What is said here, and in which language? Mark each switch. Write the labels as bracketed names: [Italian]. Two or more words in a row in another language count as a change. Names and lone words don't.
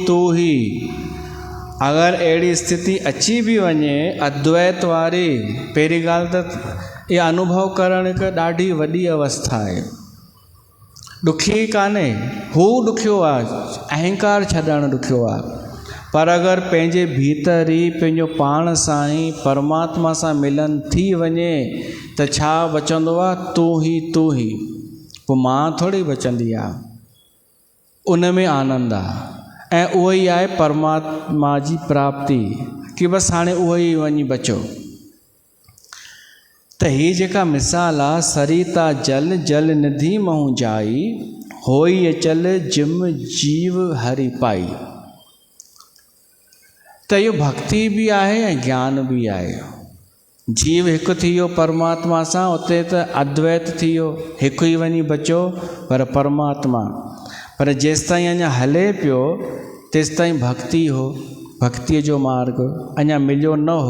[Sindhi] ही। अगर अड़ी स्थिति अची भी वञे अद्वैत वारी, पहिरीं ॻाल्हि त इहा अनुभव करण हिकु ॾाढी वॾी अवस्था आहे, ॾुखी कान्हे, हू ॾुखियो आहे, अहंकार छॾणु ॾुखियो आहे। पर अगरि पंहिंजे भीतर ई पंहिंजो पाण सां ई परमात्मा सां मिलन थी वञे त छा बचंदो आहे? तू ही, पोइ मां थोरी बचंदी आहे। उन में आनंद आहे ऐं उहो ई आहे परमात्मा जी प्राप्ति, कि बसि हाणे उहो ई वञी बचो। त हीअ जेका मिसाल आहे, [Awadhi] सरिता जल जल निधि महू जाई, होई अचल जिम जीव हरि पाई। [Sindhi] त इहो भक्ति बि आहे ऐं ज्ञान बि आहे। जीव हिकु थी वियो परमात्मा सां, उते त अद्वैत थी वियो, हिकु ई वञी बचो पर परमात्मा। पर जेसि ताईं अञा हले पियो तेसि ताईं भक्ति हो, भक्तिअ जो मार्ग अञा मिलियो न हो।